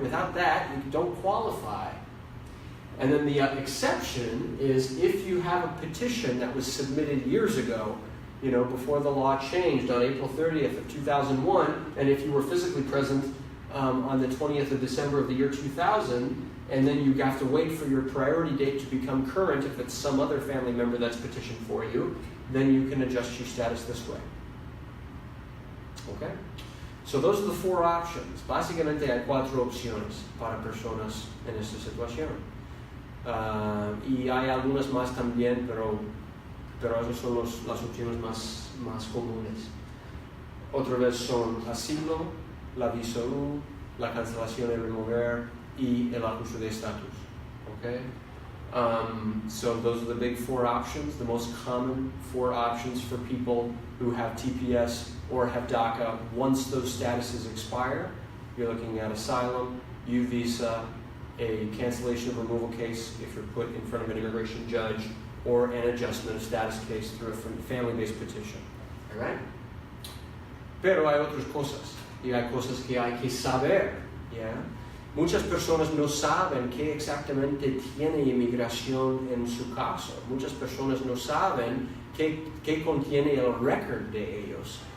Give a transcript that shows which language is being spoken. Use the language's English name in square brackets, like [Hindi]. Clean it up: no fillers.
[English] Without that, you don't qualify. And then the exception is if you have a petition that was submitted years ago, before the law changed on April 30th of 2001, and if you were physically present on the 20th of December of the year 2000, and then you have to wait for your priority date to become current if it's some other family member that's petitioned for you, then you can adjust your status this way. Okay? So those are the four options. [Spanish] Básicamente hay cuatro opciones para personas en esta situación. Y hay algunas más también, pero esas son las opciones más comunes. Otra vez son asilo, la visa U, la cancelación y remover, y el ajuste de estatus. [English] Okay? So those are the big four options, the most common four options for people who have TPS or have DACA. Once those statuses expire, you're looking at asylum, U visa, a cancellation of removal case if you're put in front of an immigration judge, or an adjustment of status case through a family-based petition. All right? [Spanish] Pero hay otras cosas, y hay cosas que hay que saber. [English] ¿Yeah? [Spanish] Muchas personas no saben qué exactamente tiene inmigración en su caso. Muchas personas no saben qué contiene el record de ellos.